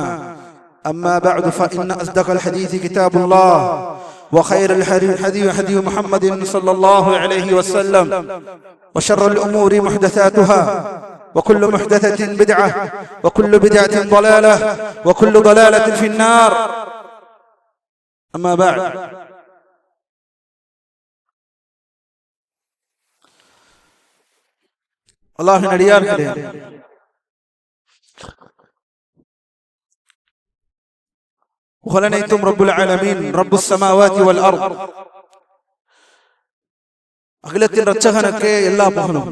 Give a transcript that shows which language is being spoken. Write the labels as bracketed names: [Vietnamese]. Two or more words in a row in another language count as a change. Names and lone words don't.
[Arabic] أما بعد، فإن أصدق الحديث كتاب الله، وخير الحديث هدي محمد صلى الله عليه وسلم، وشر الأمور محدثاتها، وكل محدثة بدعة، وكل بدعة ضلالة، وكل ضلالة في النار. أما بعد، [Tamil] அல்லாஹ்வின் அடியார்களே, புகழனைத்தும் [Arabic] رب العالمين رب السماوات والأرض, [Tamil] அகிலத்தின் இரட்சகனுக்கே எல்லா புகழும்.